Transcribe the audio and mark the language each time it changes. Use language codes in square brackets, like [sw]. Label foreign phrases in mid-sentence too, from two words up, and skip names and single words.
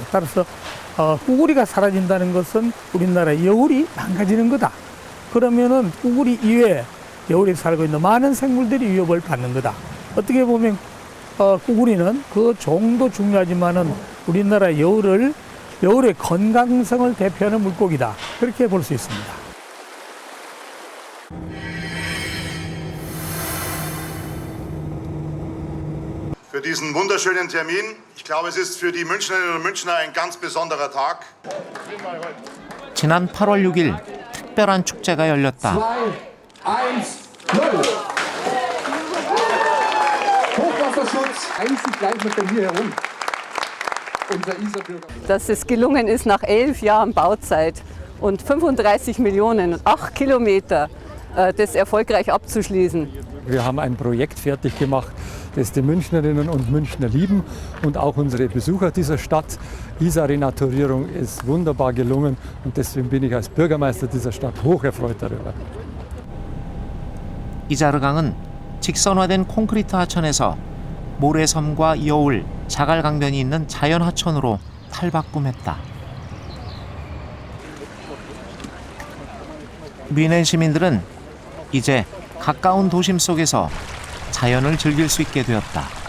[ko] 따라서 꾸구리가 사라진다는 것은 우리나라 여울이 망가지는 거다. 그러면은 꾸구리 이외에 여울에 살고 있는 많은 생물들이 위협을 받는 거다. 어떻게 보면 꾸구리는 그 종도 중요하지만은 우리나라 여울의 건강성을 대표하는 물고기다. 그렇게 볼 수 있습니다. [de] Für diesen wunderschönen Termin. Ich glaube, es ist für die Münchnerinnen und Münchner ein ganz besonderer Tag. [ko] 지난 8월 6일 특별한 축제가 열렸다. 2, 1, 0. [de] Hochwasserschutz, einzig gleich mit dem hier herum. Unser Isarbürger. Dass es gelungen ist, nach 11 Jahren Bauzeit und 35 Millionen und 8 Kilometer das erfolgreich abzuschließen. Wir haben ein Projekt fertig gemacht, das die Münchnerinnen und Münchner lieben und auch unsere Besucher dieser Stadt. Isar-Renaturierung ist wunderbar gelungen und deswegen bin ich als Bürgermeister dieser Stadt hocherfreut darüber. [ko] 이자르강은 직선화된 콘크리트 하천에서 모래섬과 여울, 자갈강변이 있는 자연 하천으로 탈바꿈했다. 뮌헨 시민들은 이제 가까운 도심 속에서 자연을 즐길 수 있게 되었다.